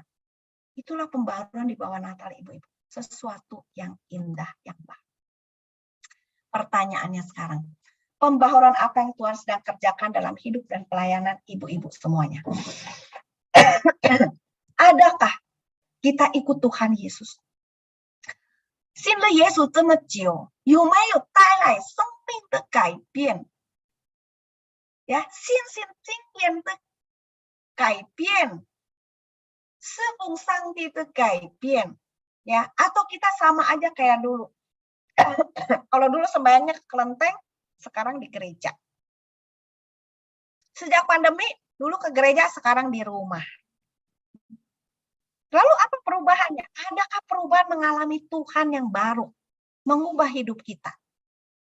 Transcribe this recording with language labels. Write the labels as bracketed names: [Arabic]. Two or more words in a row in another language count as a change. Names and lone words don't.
[Indonesian] Itulah pembaharuan di bawah Natal, ibu-ibu. Sesuatu yang indah, yang baik. Pertanyaannya sekarang. Pembaharuan apa yang Tuhan sedang kerjakan dalam hidup dan pelayanan ibu-ibu semuanya? Adakah kita ikut Tuhan Yesus? [Chinese] 信了耶稣这么久，有没有带来生命的改变？呀，信心经验的改变，侍奉上帝的改变，ya? [Indonesian] Atau kita sama aja kayak dulu? Kalau dulu sembahyangnya ke kelenteng, sekarang di gereja. Sejak pandemi, dulu ke gereja, sekarang di rumah. Lalu apa perubahannya? Adakah perubahan mengalami Tuhan yang baru, mengubah hidup kita?